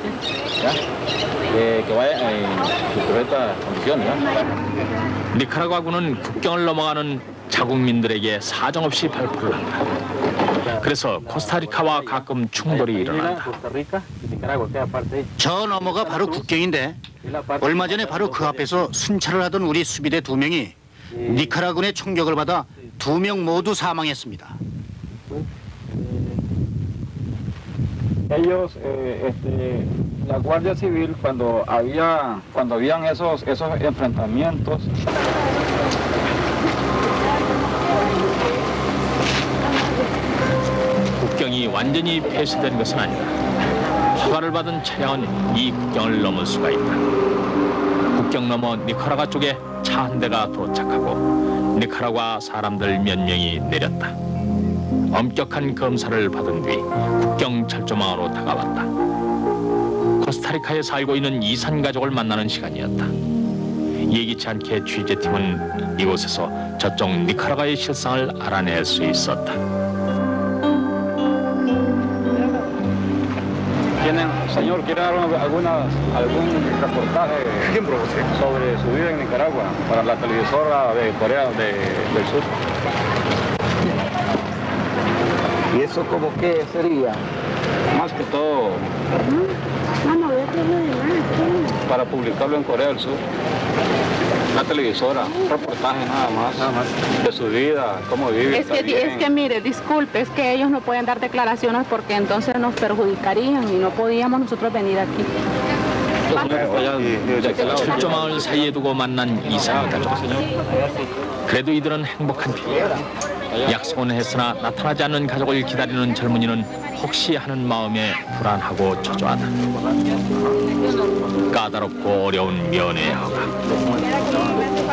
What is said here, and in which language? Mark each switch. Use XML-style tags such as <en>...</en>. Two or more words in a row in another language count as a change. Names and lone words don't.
<ko>니카라과군은 국경을 넘어가는 자국민들에게 사정없이 발표를 한다. 그래서 코스타리카와 가끔 충돌이 일어난다. 저 너머가 바로 국경인데 얼마 전에 바로 그 앞에서 순찰을 하던 우리 수비대 2명이 니카라군의 총격을 받아 2명 모두 사망했습니다.</ko> <es>Ellos, la Guardia Civil, cuando habían esos enfrentamientos,</es> <ko>국경이 완전히 폐쇄된 것은 아니다. 허가를 받은 차량은 이 국경을 넘을 수가 있다. 국경 너머 니카라과 쪽에 차 한 대가 도착하고 니카라과 사람들 몇 명이 내렸다. 엄격한 검사를 받은 뒤 국경 철조망으로 다가왔다. 코스타리카에 살고 있는 이산 가족을 만나는 시간이었다. 예기치 않게 취재팀은 이곳에서 저쪽 니카라과의 실상을 알아낼 수 있었다.</ko> <es>Señor, ¿quiere dar algún reportaje sobre su vida en Nicaragua para la televisora de Corea del Sur? ¿Y eso como qué sería? Más que todo para publicarlo en Corea del Sur. Una televisora, un reportaje nada más de su vida, cómo vive. Es que mire, disculpe, es que ellos no pueden dar declaraciones porque entonces nos perjudicarían y no podíamos nosotros venir aquí.</es> <ko>철조망을 사이에 두고 만난 이산 가족. 그래도 이들은 행복한 편이다. 약속은 했으나 나타나지 않는 가족을 기다리는 젊은이는 혹시 하는 마음에 불안하고 초조하다. 까다롭고 어려운 면회 허가.</ko>